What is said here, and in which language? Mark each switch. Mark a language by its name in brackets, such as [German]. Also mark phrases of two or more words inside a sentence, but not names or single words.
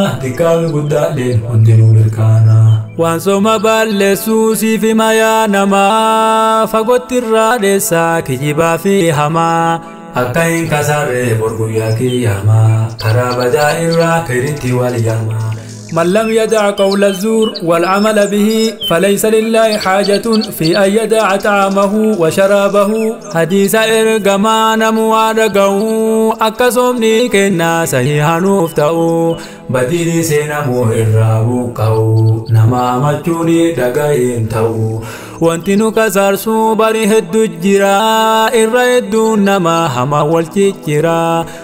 [Oromo] Dikkaa fi guddaalleen hundinuu mirkaana. Waan sooma balleessuu siif hima yaa namaa. Fagootti irraa dheessaa kijibaa fi hamaa. Akka hin kasarre bor guyyaa kiyyamaa. Karaa badaa irraa khayritti wal yaamaa. [Arabic] من لم يدع قول الزور والعمل به فليس لله حاجة في أن يدع طعامه وشرابه. [Oromo] Hadiisa ergamaa namu waa dhaga'u. Akka soomni kennaa sahii hanuuf ta'u. Badiin seenamu irraa buqqa'u. Nama amachuuni dhaga'iin ta'u. Wanti nu kasaarsu bari heddu jira. Irra hedduun nama hama wal ciccira.